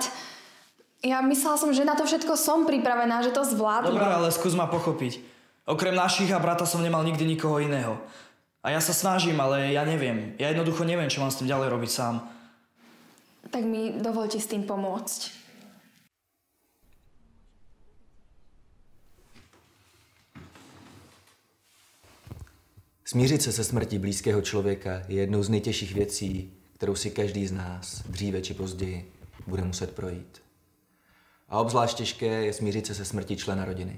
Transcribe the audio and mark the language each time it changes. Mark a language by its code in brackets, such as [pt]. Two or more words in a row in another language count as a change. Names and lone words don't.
[sk] Ja myslela som, že na to všetko som pripravená, že to zvládnem. Dobre, ale skús ma pochopiť. Okrem našich a brata som nemal nikdy nikoho iného. A ja sa snažím, ale ja neviem. Ja jednoducho neviem, čo mám s tým ďalej robiť sám. Tak mi dovolte s tým pomôcť. [cs] Smířit se se smrtí blízkého člověka je jednou z nejtěžších věcí, kterou si každý z nás dříve či později bude muset projít. A obzvlášť těžké je smířit se smrtí člena rodiny.